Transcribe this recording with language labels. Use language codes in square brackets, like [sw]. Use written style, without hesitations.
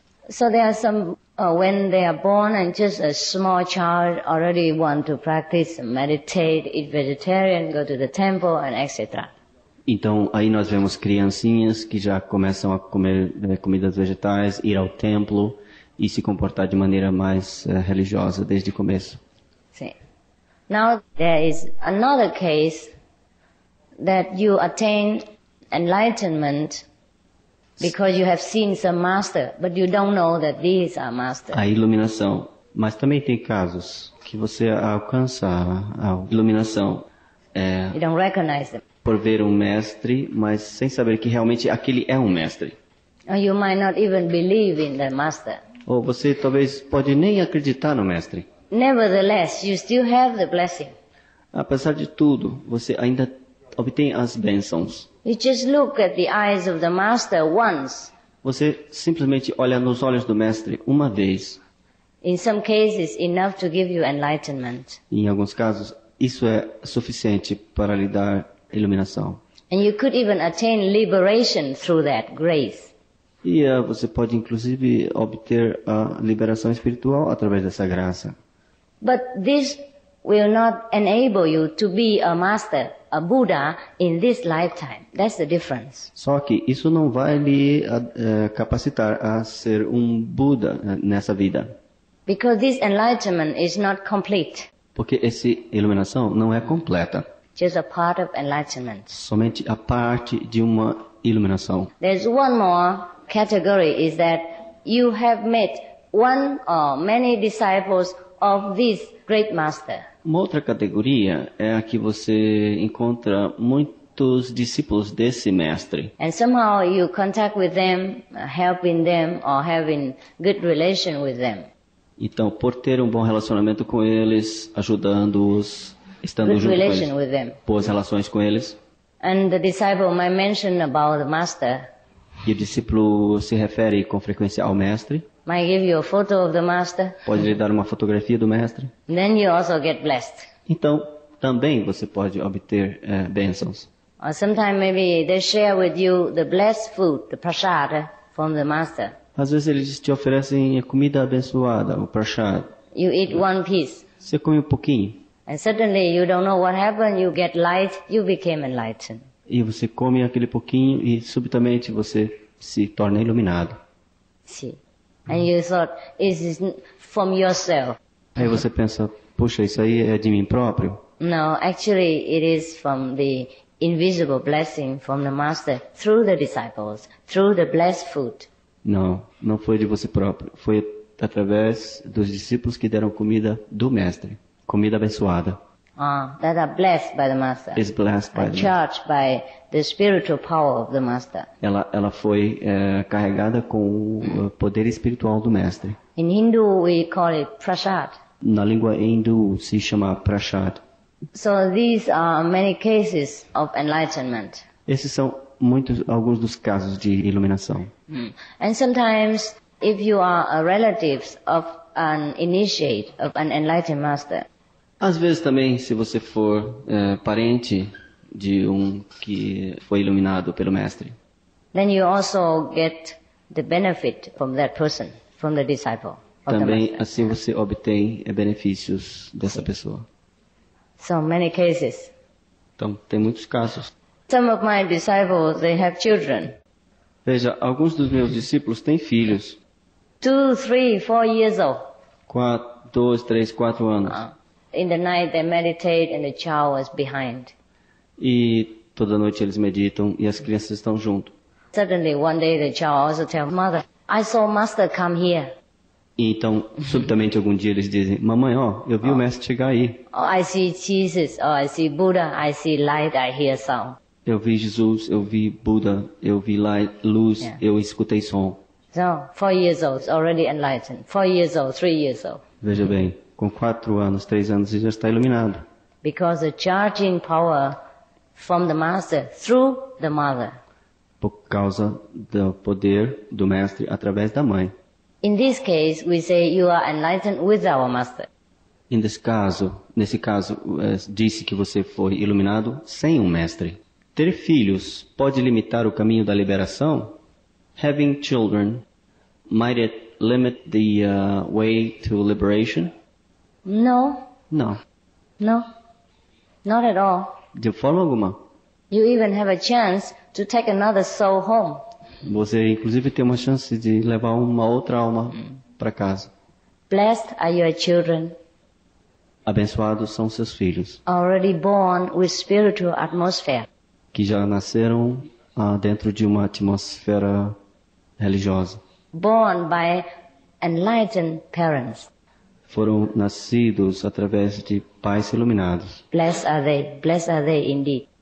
[en] So there are some, when they are born and just a small child already want to practice, meditate, eat vegetarian, go to the temple, and etc. [pt] Então, aí nós vemos criancinhas que já começam a comer comidas vegetais, ir ao templo e se comportar de maneira mais religiosa desde o começo. [en] See. Now there is another case that you attain enlightenment because you have seen some master, but you don't know that these are masters. [pt] A iluminação. Mas também tem casos que você alcança a iluminação [en] You don't recognize them. [pt] por ver um mestre, mas sem saber que realmente aquele é um mestre. [en] Or you might not even believe in the master. [pt] Ou você talvez pode nem acreditar no mestre. [en] Nevertheless, you still have the blessing. [pt] Apesar de tudo, você ainda obtém as bênçãos. [en] You just look at the eyes of the master once. [pt] Você simplesmente olha nos olhos do mestre uma vez. [en] In some cases, enough to give you enlightenment. [pt] E em alguns casos, isso é suficiente para lhe dar iluminação. [en] And you could even attain liberation through that grace. [pt] E você pode inclusive obter a liberação espiritual através dessa graça. [en] But this will not enable you to be a master, a Buddha, in this lifetime. That's the difference. [pt] Só que isso não vai lhe capacitar a ser um Buda nessa vida. [en] Because this enlightenment is not complete. [pt] Porque essa iluminação não é completa. [en] Just a part of enlightenment. [pt] Somente a parte de uma iluminação. [en] There's one more category is that you have met one or many disciples of this great master. [pt] Uma outra categoria é a que você encontra muitos discípulos desse mestre. [en] And somehow you contact with them, helping them or having good relation with them. [pt] Então, por ter um bom relacionamento com eles, ajudando-os, estando [en] Good [pt] junto com [en] relation [pt] eles, [en] with them. [pt] boas relações com eles, [en] And the disciple might mention about the master, [pt] e o discípulo se refere com frequência ao mestre, [en] might give you a photo of the master, [pt] pode lhe dar uma fotografia do mestre. [en] then you also get blessed. [pt] Então, também você pode obter bênçãos. [en] Or sometimes maybe they share with you the blessed food, the prasad from the master. [pt] Às vezes eles te oferecem a comida abençoada, o prashad. [en] You eat one piece, [pt] Você come um pouquinho, [en] and suddenly you don't know what happened, you get light, you became enlightened. [pt] e você come aquele pouquinho e subitamente você se torna iluminado. [en] See? And you thought, is this from yourself? [pt] Aí você pensa, puxa, isso aí é de mim próprio? [en] No, actually it is from the invisible blessing from the master through the disciples, through the blessed food. [pt] Não, não foi de você próprio. Foi através dos discípulos que deram comida do mestre. Comida abençoada. [en] That are blessed by the master. Is blessed by Are the charged by the spiritual power of the master. [pt] Ela foi carregada com o poder espiritual do mestre. [en] In Hindu we call it prasad. [pt] Na língua hindu se chama prashad. [en] So these are many cases of enlightenment. [pt] Esses são alguns dos casos de iluminação. [en] And sometimes if you are a relative of an initiate, of an enlightened master, [pt] Às vezes também, se você for parente de um que foi iluminado pelo mestre, [en] then you also get the benefit from that person, from the disciple of the [pt] também [en] master. [pt] assim você obtém benefícios dessa pessoa. [en] So many cases. [pt] Então, tem muitos casos. [en] Some of my disciples, they have children. [pt] Veja, alguns dos meus discípulos têm filhos. [en] 2, 3, 4 years old. [pt] 2, 3, 4 anos. [en] In the night they meditate and the child was behind. [pt] E toda noite eles meditam e as crianças estão junto. [en] Suddenly one day the child also tells mother, I saw master come here. [pt] E então, subitamente, algum dia eles dizem, mamãe, ó, eu vi o mestre chegar aí. [en] Oh, I see Jesus, or I see Buddha, I see light, I hear sound. [pt] Eu vi Jesus, eu vi Buda, eu vi luz, eu escutei som. [en] So, 4 years old, already enlightened. 4 years old, 3 years old. [pt] Veja bem, com 4 anos, 3 anos, ele já está iluminado. [en] Because the charging power from the master through the mother. [pt] Por causa do poder do mestre através da mãe. [en] In this case, we say you are enlightened with our master. [pt] Nesse caso, disse que você foi iluminado sem um mestre. Ter filhos pode limitar o caminho da liberação? [en] Having children, might it limit the way to liberation? No. [pt] Não. [en] No. Not at all. [pt] De forma alguma. [en] You even have a chance to take another soul home. [pt] Você, inclusive, tem uma chance de levar uma outra alma para casa. [en] Blessed are your children, [pt] Abençoados são seus filhos, [en] already born with spiritual atmosphere. [pt] que já nasceram dentro de uma atmosfera religiosa. [en] Born by enlightened parents. [pt] Foram nascidos através de pais iluminados. [en] Blessed are they indeed.